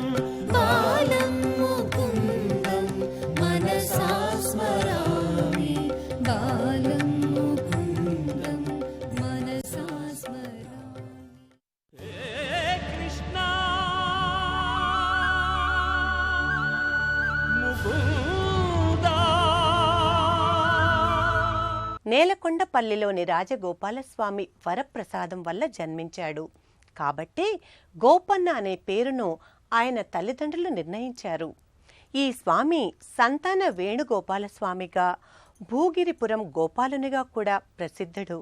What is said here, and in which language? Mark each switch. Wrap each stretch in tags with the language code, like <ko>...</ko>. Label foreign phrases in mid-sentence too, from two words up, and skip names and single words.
<sa>बालं मुकुन्दं मनसा स्मरामि बालं मुकुन्दं मनसा स्मरामि. कृष्णा मुकुन्दा.</sa> <te>నేలకొండపల్లిలోని రాజగోపాలస్వామి వరప్రసాదం వల్ల జన్మించాడు కాబట్టి గోపన్న అనే పేరును ఆయన తల్లిదండ్రులు నిర్ణయించారు. ఈ స్వామి సంతాన వేణుగోపాలస్వామిగా భూగిరిపురం గోపాలునిగా కూడా ప్రసిద్ధుడు.</te>